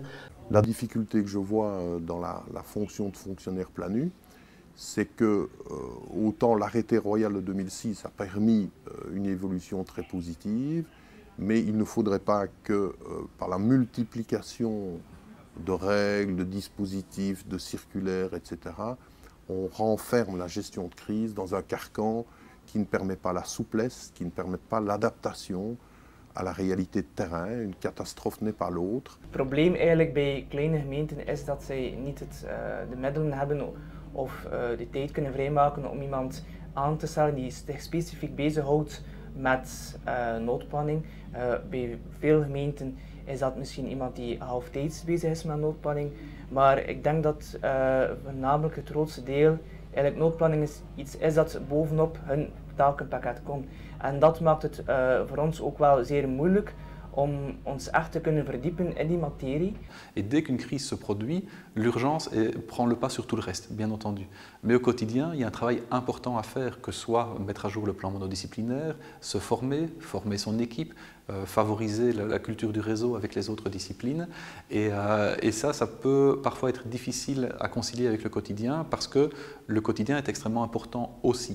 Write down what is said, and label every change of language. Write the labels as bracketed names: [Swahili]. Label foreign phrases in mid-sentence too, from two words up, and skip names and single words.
[French] La difficulté que je vois dans la fonction de fonctionnaire planu, c'est que autant l'arrêté royal de 2006 a permis une évolution très positive, mais il ne faudrait pas que par la multiplication de règles, de dispositifs, de circulaires, etc., on renferme la gestion de crise dans un carcan qui ne permet pas la souplesse, qui ne permet pas l'adaptation à la réalité de terrain. Une catastrofe n'est pas l'autre. [Dutch] Het probleem eigenlijk bij kleine gemeenten is dat zij niet de middelen hebben of de tijd kunnen vrijmaken om iemand aan te stellen die zich specifiek bezighoudt met noodplanning. Bij veel gemeenten is dat misschien iemand die halftijds bezig is met noodplanning, maar ik denk dat voornamelijk het grootste deel eigenlijk noodplanning is iets is dat bovenop hun takenpakket komt. En dat maakt het voor ons ook wel zeer moeilijk om ons echt te kunnen verdiepen in die materie. [French] Et dès qu'une crise se produit, l'urgence prend le pas sur tout le reste, bien entendu. Mais au quotidien, il y a un travail important à faire, que ce soit mettre à jour le plan monodisciplinaire, se former, former son équipe, favoriser la culture du réseau avec les autres disciplines. Et ça peut parfois être difficile à concilier avec le quotidien parce que le quotidien est extrêmement important aussi.